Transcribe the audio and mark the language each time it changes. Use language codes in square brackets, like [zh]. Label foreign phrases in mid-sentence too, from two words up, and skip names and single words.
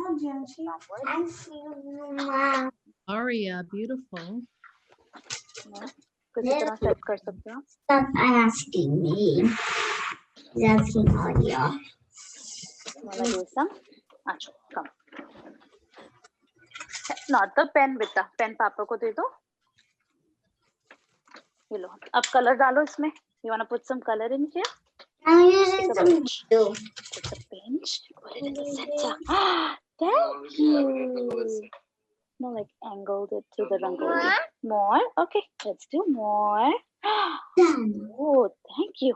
[en] Aria, beautiful. Stop asking me. He's asking Aria. Wanna do some? Come. Not the pen, Vita. [hi] पेन पापा को दे दो. ये लो. अब color डालो इसमें. [en] You wanna put some color in here? I'm using some glue. It's a pinch. Put it in the center. Thank you. No, like angled it to the Rangoli. More? Okay, let's do more. Oh, thank you.